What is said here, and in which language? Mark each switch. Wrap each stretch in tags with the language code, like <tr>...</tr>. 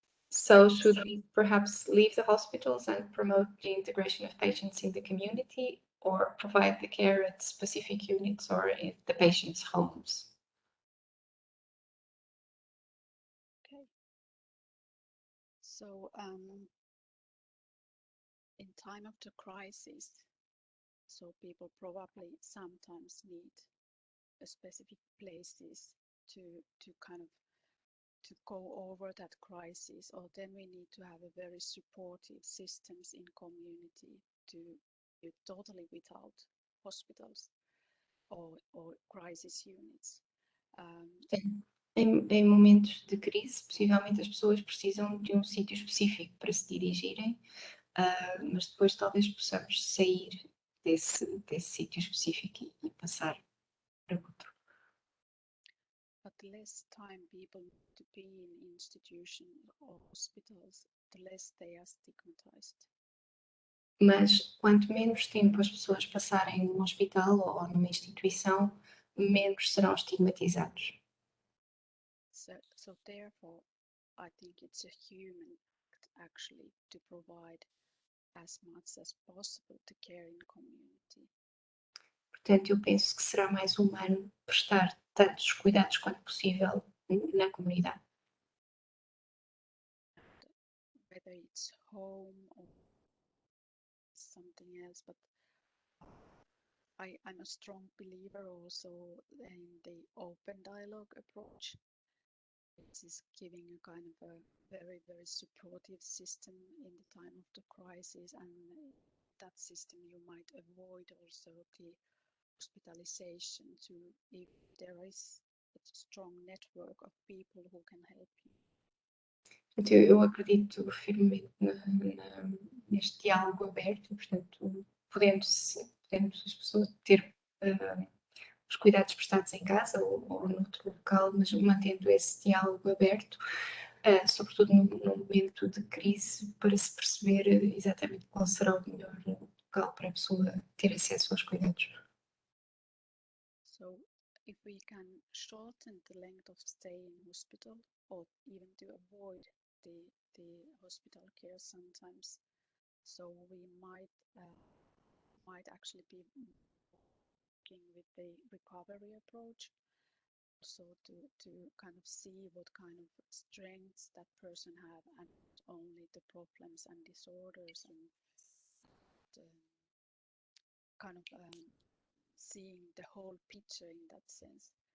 <en>So should we perhaps leave the hospitals and promote the integration of patients in the community, or provide the care at specific units or in the patients' homes? Okay. So in time of the crisis, so people probably sometimes need a specific places to kind of to go over that crisis, or then we need to have a very supportive systems in community to be totally without hospitals or crisis units.</en> <pt>Em momentos de crise, possivelmente as pessoas precisam de um sítio específico para se dirigirem, mas depois talvez possamos sair desse sítio específico e passar para outro.</pt> <en>But the less time people need to be in institutions or hospitals, the less they are stigmatized.</en> <pt>Mas quanto menos tempo as pessoas passarem num hospital ou numa instituição, menos serão estigmatizados.</pt> <en>So therefore, I think it's a human act actually to provide as much as possible to care in community.</en> <pt>Portanto, eu penso que será mais humano prestar tantos cuidados quanto possível na comunidade.</pt> <en>Whether it's home or something else, but I'm a strong believer also in the open dialogue approach. This is giving a kind of a very, very supportive system in the time of the crisis, and that system you might avoid also the hospitalization to if there is a strong network of people who can help you.</en> <pt>Eu acredito firmemente neste diálogo aberto, portanto, podendo as pessoas ter os cuidados prestados em casa ou noutro local, mas mantendo esse diálogo aberto, sobretudo num momento de crise, para se perceber exatamente qual será o melhor local para a pessoa ter acesso aos cuidados.</pt> <en>So if we can shorten the length of stay in hospital, or even to avoid the hospital care sometimes, so we might actually be working with the recovery approach, so to kind of see what kind of strengths that person have, and not only the problems and disorders, and kind of seeing the whole picture in that sense.</en>